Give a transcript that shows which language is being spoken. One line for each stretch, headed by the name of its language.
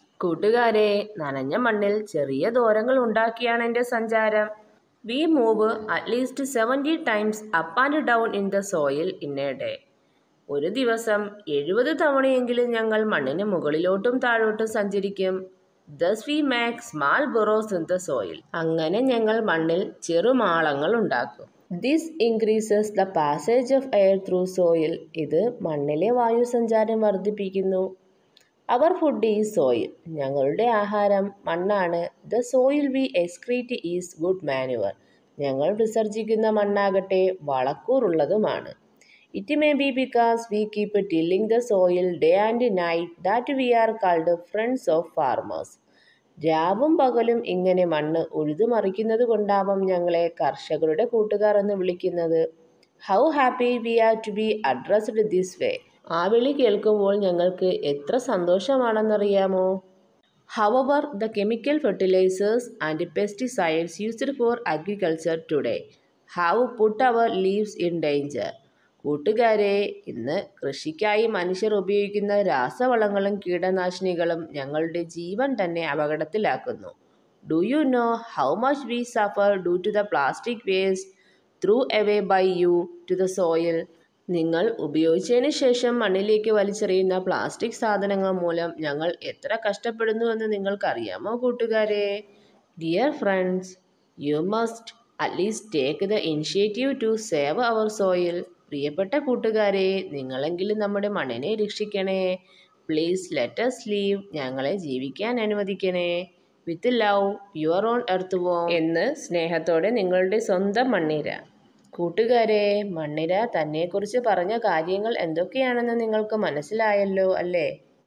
Malayalam: കൂട്ടുകാരെ, നനഞ്ഞ മണ്ണിൽ ചെറിയ ദ്വാരങ്ങൾ ഉണ്ടാക്കിയാണ് എൻ്റെ സഞ്ചാരം.
English: We move at least 70 times up and down in the soil in a day.
Malayalam: ഒരു ദിവസം 70 തവണയെങ്കിലും ഞങ്ങൾ മണ്ണിന് മുകളിലോട്ടും താഴോട്ടും സഞ്ചരിക്കും.
English: Thus we make small burrows in the soil.
Malayalam: അങ്ങനെ ഞങ്ങൾ മണ്ണിൽ ചെറുമാളങ്ങൾ ഉണ്ടാക്കും.
English: This increases the passage of air through soil.
Malayalam: ഇത് മണ്ണിലെ വായുസഞ്ചാരം വർദ്ധിപ്പിക്കുന്നു.
English: Our food is soil.
Malayalam: ഞങ്ങളുടെ ആഹാരം മണ്ണാണ്.
English: The soil we excrete is good manure.
Malayalam: ഞങ്ങൾ വിസർജിക്കുന്ന മണ്ണാകട്ടെ വളക്കൂറുള്ളതുമാണ്.
English: It may be because we keep tilling the soil day and night that we are called friends of farmers.
Malayalam: രാവും പകലും ഇങ്ങനെ മണ്ണ് ഉഴുതുമറിക്കുന്നത് കൊണ്ടാവാം ഞങ്ങളെ കർഷകരുടെ കൂട്ടുകാർ എന്ന് വിളിക്കുന്നത്.
English: How happy we are to be addressed this way.
Malayalam: ആ വിളി കേൾക്കുമ്പോൾ ഞങ്ങൾക്ക് എത്ര സന്തോഷമാണെന്നറിയാമോ?
English: However, the chemical fertilizers and pesticides used for agriculture today have put our lives in danger.
Malayalam: കൂട്ടുകാരെ, ഇന്ന് കൃഷിക്കായി മനുഷ്യർ ഉപയോഗിക്കുന്ന രാസവളങ്ങളും കീടനാശിനികളും ഞങ്ങളുടെ ജീവൻ തന്നെ അപകടത്തിലാക്കുന്നു.
English: Do you know how much we suffer due to the plastic waste through away by you to the soil.
Malayalam: നിങ്ങൾ ഉപയോഗിച്ചതിന് ശേഷം മണ്ണിലേക്ക് വലിച്ചെറിയുന്ന പ്ലാസ്റ്റിക് സാധനങ്ങൾ മൂലം ഞങ്ങൾ എത്ര കഷ്ടപ്പെടുന്നുവെന്ന് നിങ്ങൾക്കറിയാമോ കൂട്ടുകാരെ?
English: Dear friends, You must at least take the initiative to save our soil.
Malayalam: പ്രിയപ്പെട്ട കൂട്ടുകാരെ, നിങ്ങളെങ്കിലും നമ്മുടെ മണ്ണിനെ രക്ഷിക്കണേ.
English: Please let us live.
Malayalam: ഞങ്ങളെ ജീവിക്കാൻ അനുവദിക്കണേ.
English: With love, your own earthworm.
Malayalam: എന്ന് സ്നേഹത്തോടെ നിങ്ങളുടെ സ്വന്തം മണ്ണിര. കൂട്ടുകാരെ, മണ്ണിര തന്നെക്കുറിച്ച് പറഞ്ഞ കാര്യങ്ങൾ എന്തൊക്കെയാണെന്ന് നിങ്ങൾക്ക് മനസ്സിലായല്ലോ അല്ലേ?